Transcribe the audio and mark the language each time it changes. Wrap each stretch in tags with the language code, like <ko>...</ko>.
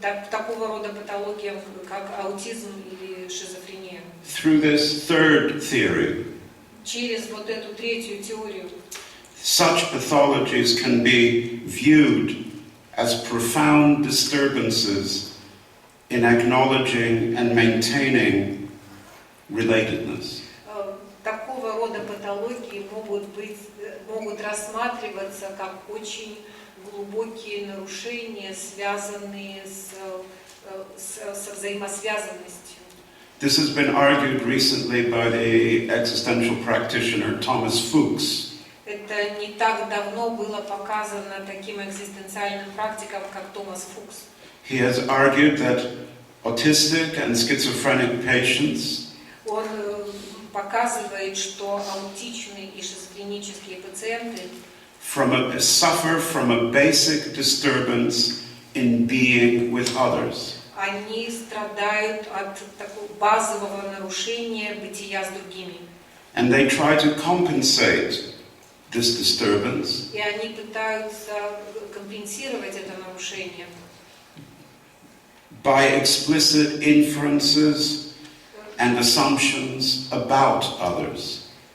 <ru>Такого рода патологиям, как аутизм или шизофрения.</ru> <en>Through this third theory,</en> <ru>Через вот эту третью теорию</ru> <en>such pathologies can be viewed as profound disturbances in acknowledging and maintaining relatedness.</en> <ru>Такого рода патологии могут рассматриваться как очень глубокие нарушения, связанные со взаимосвязанностью.</ru> <en>This has been argued recently by the existential practitioner Thomas Fuchs.</en> <ru>Это не так давно было показано таким экзистенциальным практиком, как Томас Фукс.</ru> <en>He has argued that autistic and schizophrenic patients</en> <ru>Он показывает, что аутичные и шизофренические пациенты</ru> <en>suffer from a basic disturbance in being with others.</en> <ru>они страдают от такого базового нарушения бытия с другими.</ru> <en>And they try to compensate this disturbance</en> <ru>И они пытаются компенсировать это нарушение</ru> <en>by explicit inferences and assumptions about others.</en>